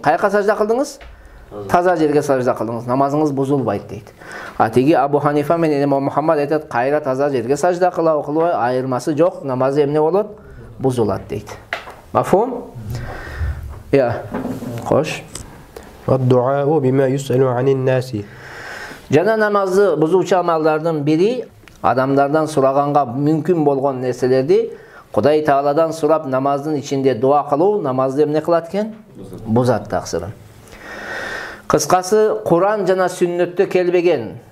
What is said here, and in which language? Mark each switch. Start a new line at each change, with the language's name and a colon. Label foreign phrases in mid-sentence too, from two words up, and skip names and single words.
Kyrgyz: Кайка сажда кылдыңыз? Таза жерге сажда кылдыңыз. Намазыңыз бузулбайт дейт. А тиги Абу Ханифа менен Имам Мухаммад айтат, кайра таза жерге сажда кылбай, айырмасы жок, намазы эмне болот? Бузулат дейт. Мафхум? Я. Кош.
Arabic: والدعاء بما يسأل من الناس.
Kyrgyz: Жана намазды бузуучу амалдардын бири адамдардан сураганга мүмкүн болгон нерселерди Кудай Тааладан сурап намаздын ичинде дуа кылуу намазды эмне кылат экен? Бузат таксыры. Кыскасы, Кур'ан жана сүннөттө келбеген.